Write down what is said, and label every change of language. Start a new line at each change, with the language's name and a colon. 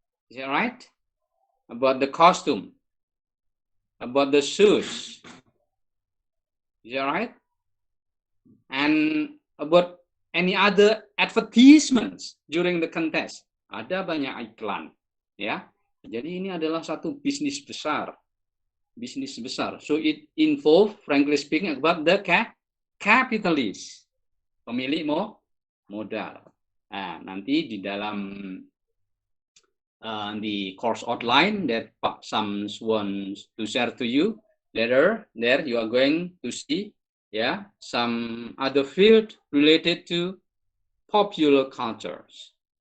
English: Is that right? About the costume. About the shoes. Is that right? And about any other advertisements during the contest.
Indonesian: Ada banyak iklan. Ya. Jadi ini adalah satu bisnis besar. Bisnis besar.
English: So it involve, frankly speaking, about the capitalist.
Indonesian: Pemilik modal. Nah, nanti di dalam
English: the course outline that Pak Sams wants to share to you later, there you are going to see some other field related to popular cultures.